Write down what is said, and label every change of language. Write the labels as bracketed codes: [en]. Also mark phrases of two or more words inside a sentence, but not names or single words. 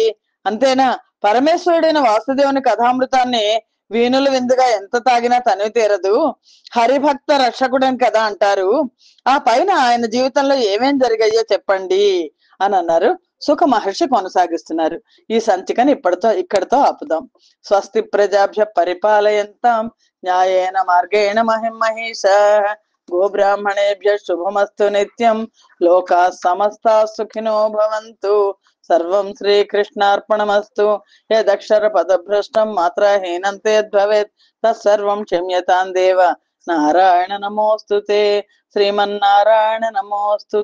[te] అంతేనా, పరమేశ్వరుడైన వాసుదేవుని కథామృతాన్ని వీణుల విందుగా ఎంత తాగినా తనివి తీరదు, హరిభక్త రక్షకుడని కదా అంటారు. ఆ పైన ఆయన జీవితంలో ఏమేం జరిగాయో చెప్పండి అని అన్నారు. సుఖ మహర్షి కొనసాగిస్తున్నారు. ఈ సంచికను ఇక్కడితో ఆపుదాం. [sa] స్వస్తి ప్రజాభ్య పరిపాలయంతాం న్యాయేన మార్గేణ మహిమహేష గోబ్రాహ్మణేభ్య శుభమస్తు నిత్యం లోకా సమస్తా సుఖినో భవంతు. సర్వం శ్రీకృష్ణార్పణమస్తు. యదక్షర పదభ్రష్టం మాత్రహీనం తద్భవేత్ తత్సర్వం క్షమ్యతాం దేవ. నారాయణ నమోస్తుతే. శ్రీమన్నారాయణ నమోస్తుతే.